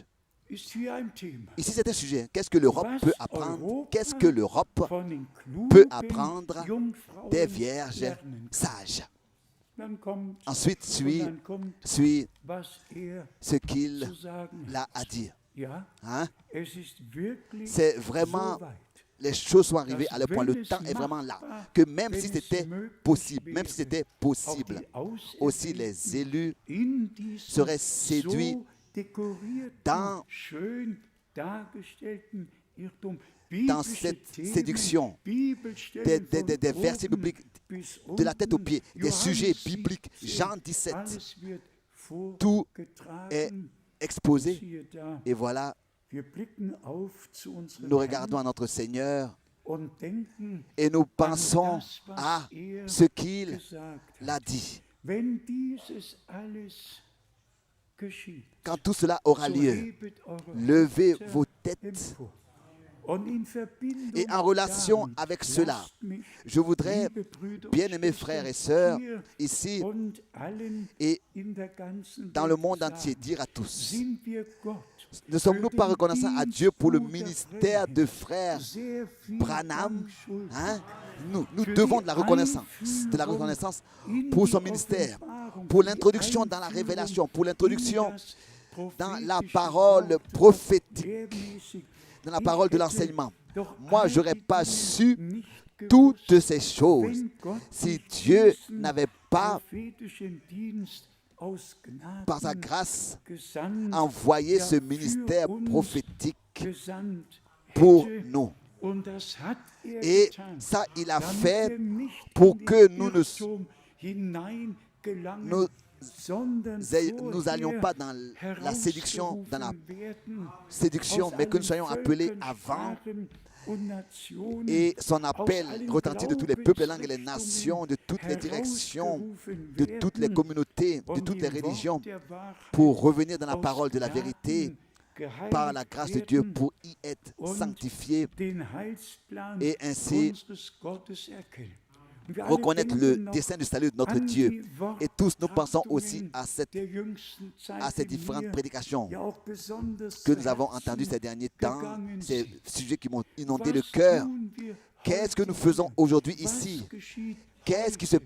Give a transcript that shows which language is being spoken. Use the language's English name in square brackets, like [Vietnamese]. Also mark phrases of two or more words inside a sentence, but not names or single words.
[French] Ici, c'est un sujet. Qu'est-ce que l'Europe peut apprendre? Qu'est-ce que l'Europe peut apprendre des vierges sages? Ensuite, suit ce qu'il a à dire. [German] Ja, [French] Hein? [German] es ist wirklich [French] C'est vraiment, [German] so weit. [French] les choses sont arrivées à le point, le temps est vraiment là, que même si c'était possible, aussi les élus [German] In diesem [French] seraient séduits [German] so dekorierten, [French] dans [German] schön dargestellten Irrtum, [French] dans [German] biblische [French] cette [German] Themen, [French] séduction [German] Bibelstellen [French] des [German] von [French] versets [German] oben [French] bibliques, [German] bis [French] de la tête aux [German] unten, [French] pieds, des [German] Johannes [French] sujets [German] 17, [French] bibliques, Jean 17, [German] alles wird [French] tout est [German] vorgetragen. [French] exposé. [German] Siehe da, [French] Et voilà, [German] wir blicken auf zu unserem [French] nous regardons [German] Herrn [French] à notre Seigneur [German] und denken [French] et nous [German] an [French] pensons [German] das, was [French] à [German] er [French] ce qu'il [German] gesagt [French] l'a [German] hat. [French] dit. [German] Wenn dieses alles geschieht, [French] Quand tout cela aura [German] so [French] lieu, [German] hebet eure [French] levez [German] Häupter [French] vos têtes. [German] empor. Und in Verbindung [French] Et en relation [German] damit, [French] avec cela, [German] lasst mich, [French] je voudrais, [German] liebe Brüder und [French] bien-aimés [German] Schwestern, [French] frères et sœurs, [German] hier [French] ici [German] und allen [French] et [German] in der ganzen [French] dans le [German] Welt [French] monde [German] sagen, [French] entier, dire à tous, [German] sind wir Gott [French] ne sommes-nous [German] für [French] pas [German] den [French] reconnaissants à [German] Dienst [French] Dieu pour le [German] Bruder [French] ministère [German] Branham [French] de frère [German] sehr viel [French] Branham? [German] Dank schuldig. [French] Hein? Nous [German] Für [French] devons [German] die [French] de la reconnaissance [German] in [French] pour [German] die [French] son ministère, [German] Offenbarung, [French] pour [German] für die [French] l'introduction dans la [German] Einführung [French] révélation, pour l'introduction [German] in das [French] dans la [German] prophetische [French] parole [German] Wort, [French] prophétique, [German] lehrmäßig. [French] dans la [German] Ich [French] parole de [German] hätte [French] l'enseignement. [German] doch [French] Moi, [German] all [French] je n'aurais [German] die [French] pas [German] Dinge [French] su [German] nicht [French] toutes [German] gewusst, [French] ces choses [German] wenn Gott [French] si [German] durch [French] Dieu [German] diesen [French] n'avait pas, [German] prophetischen Dienst aus [French] par sa [German] Gnaden [French] grâce, [German] gesandt, [French] envoyé [German] ja, [French] ce [German] für [French] ministère [German] uns [French] prophétique [German] gesandt [French] pour [German] hätte. [French] nous. [German] Und das hat er [French] Et [German] getan, [French] ça, il a [German] damit [French] fait [German] wir nicht [French] pour [German] in [French] que [German] den [French] nous [German] Irrtum hineingelangen, [French] nous [German] sondern [French] nous allions [German] vorher [French] pas dans la séduction, [German] herausgerufen werden [French] mais que nous soyons [German] aus [French] appelés [German] allen [French] avant. [German] Völkern und Nationen, [French] Et son appel [German] aus allen [French] retentit de tous les peuples, les langues et les [German] Glaubensrichtungen [French] nations, de toutes les directions, [German] herausgerufen [French] de toutes les [German] werden [French] communautés, de [German] und [French] toutes [German] die [French] les religions, [German] Wort der Wahrheit [French] pour revenir dans la [German] aus [French] parole de la [German] Gnaden [French] vérité, [German] geheiligt [French] par la grâce de Dieu, [German] werden [French] pour y être [German] und [French] sanctifiés [German] den Heilsplan [French] et ainsi [German] unseres Gottes erkennen. Und wir alle [French] reconnaître le [German] denken noch [French] dessein du salut de notre [German] an [French] Dieu. [German] die [French] Et tous nous pensons aussi [German] Worttrachtungen [French] à [German] der jüngsten Zeit, [French] ces [German] die [French] différentes [German] mir [French] prédications [German] ja auch besonders [French] que [German] zu [French] nous avons [German] Herzen [French] entendues ces derniers temps, [German] gegangen [French] ces [German] sind. [French] sujets qui m'ont inondé [German] Was [French] le cœur. [German] tun wir [French] Qu'est-ce que [German] heute [French] nous faisons [German] hier? [French] aujourd'hui [German] Was [French] ici? [German] geschieht [French] Qu'est-ce qui se [German] heute?